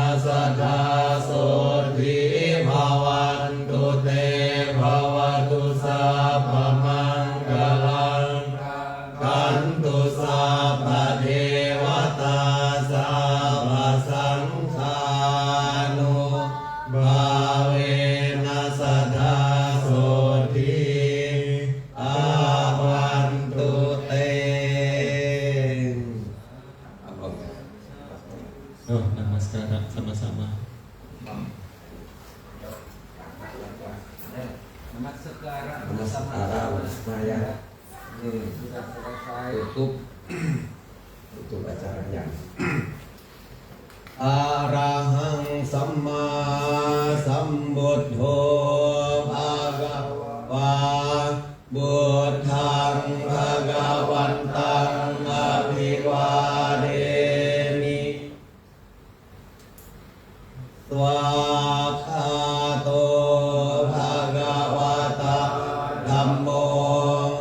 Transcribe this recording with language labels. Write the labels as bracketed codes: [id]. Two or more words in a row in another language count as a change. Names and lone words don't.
[pi] สสัทธาโสติภวันตุเตภวตุสัพพมังคลังคันตุสัพพเทวตาสัพพสังฆานุภาเวนัสสัทธาโสติอาวันตุเต [id] Oh, namaskara sama-sama. Namaskara Semaya tutup acaranya. [pi] Arahang Samma Sambuddho Bhagava Buddhang Bhagavantang Abhivademi Swakhato Bhagavata Dhammo